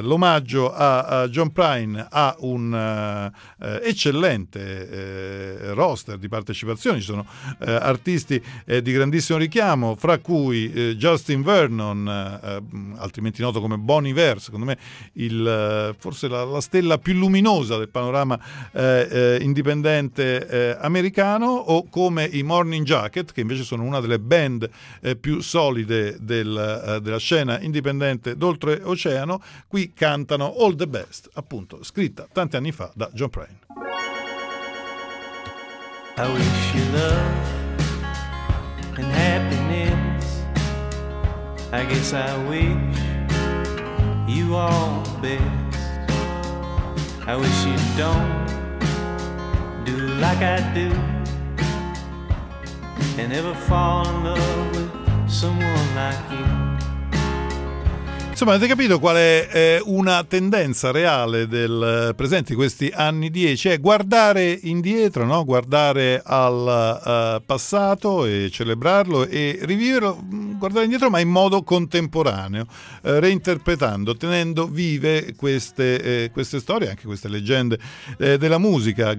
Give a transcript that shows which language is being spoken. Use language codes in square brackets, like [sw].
[it] L'omaggio a John Prine ha un eccellente roster di partecipazioni, ci sono artisti di grandissimo richiamo, fra cui Justin Vernon, altrimenti noto come Bon Iver, secondo me forse la stella più luminosa del panorama indipendente americano, o come i Morning Jacket, che invece sono una delle band più solide della scena indipendente d'oltreoceano. Qui cantano All the Best, appunto scritta tanti anni fa da John Prine. [en] I wish you love and happiness. I guess I wish you all the best. I wish you don't do like I do and ever fall in love with someone like you. [it] Insomma, avete capito qual è una tendenza reale del presente, questi anni 10? È guardare indietro, no? Guardare al passato e celebrarlo e riviverlo, guardare indietro ma in modo contemporaneo, reinterpretando, tenendo vive queste storie, anche queste leggende della musica.